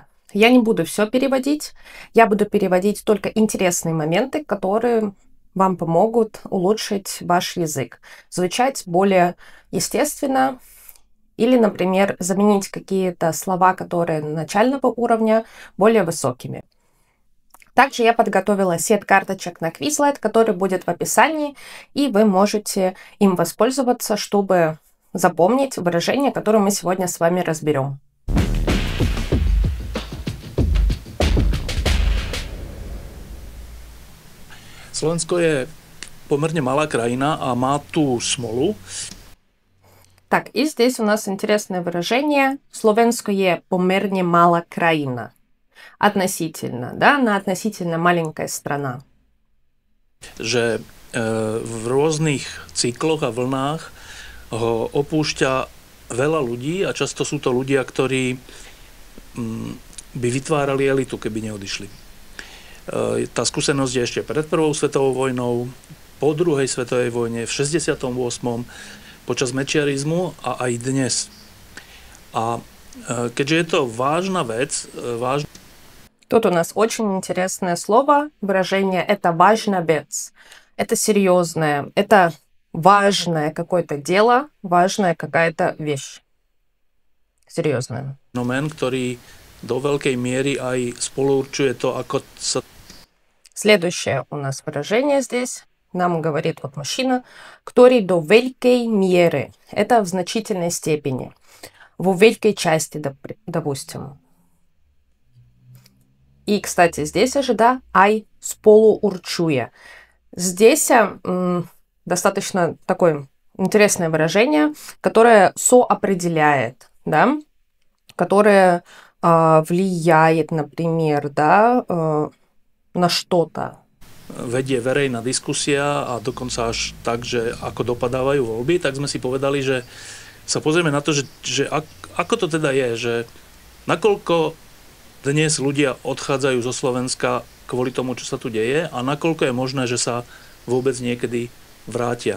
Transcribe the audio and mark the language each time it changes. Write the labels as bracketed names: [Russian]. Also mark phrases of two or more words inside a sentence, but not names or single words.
[Russian] Я не буду все переводить, я буду переводить только интересные моменты, которые вам помогут улучшить ваш язык, звучать более естественно или, например, заменить какие-то слова, которые начального уровня, более высокими. Также я подготовила сет карточек на Quizlet, который будет в описании, и вы можете им воспользоваться, чтобы запомнить выражения, которые мы сегодня с вами разберем. [Slovak] Slovensko je pomerne malá krajina a má tú smolu. [Russian] Так, и здесь у нас интересное выражение. [Slovak] Словенsko je pomerne malá krajina. [Russian] Относительно, да, она относительно маленькая страна. [Slovak] Že v rôznych cykloch a vlnách ho opúšťa veľa ľudí a často sú to ľudia, ktorí by vytvárali elitu, keby neodišli. Tá skúsenosť je ešte pred prvou svetovou vojnou, po druhej svetovej vojne, v 68. počas mečiarizmu a aj dnes. A keďže je to vážna vec, [Russian] Тут у нас очень интересное слово, выражение «это важная вещь». Это серьезное, это важное какое-то дело, важная какая-то вещь. Серьезная. [Slovak] fenomén, ktorý do veľkej miery aj spoluurčuje to, ako sa [Russian] Следующее у нас выражение здесь. Нам говорит вот мужчина, который до великой меры. Это в значительной степени. В великой части, допустим. И, кстати, здесь же, да, [Slovak] aj spoluurčuje. [Russian] Здесь достаточно такое интересное выражение, которое соопределяет, да, которое влияет, например, да, на что-то. [Slovak] vedie verejná diskusia a dokonca až tak, že ako dopadávajú voľby, tak sme si povedali, že sa pozrieme na to, že ako to teda je, že nakoľko dnes ľudia odchádzajú zo Slovenska kvôli tomu, čo sa tu deje a nakoľko je možné, že sa vôbec niekedy vrátia.